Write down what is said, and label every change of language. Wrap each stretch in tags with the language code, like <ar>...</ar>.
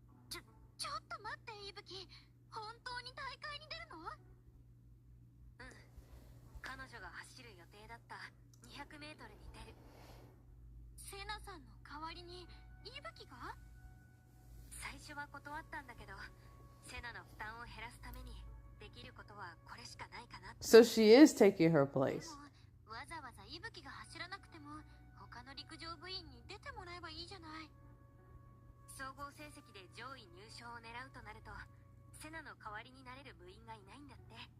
<ja>ちょっと待って、イブキ。本当に大会に出るの？うん。彼女が走る予定だった200メートルに出る。セナさんの代わりにイブキが？最初は断ったんだけど、セナの負担を減らすためにできることはこれしかないかな。</ja> <en>So she is taking her place.</en> <ja>わざわざイブキが走らなくても他の陸上部員に出てもらえばいいじゃない。総合成績で上位入賞を狙うとなると、セナの代わりになれる部員がいないんだって。</ja>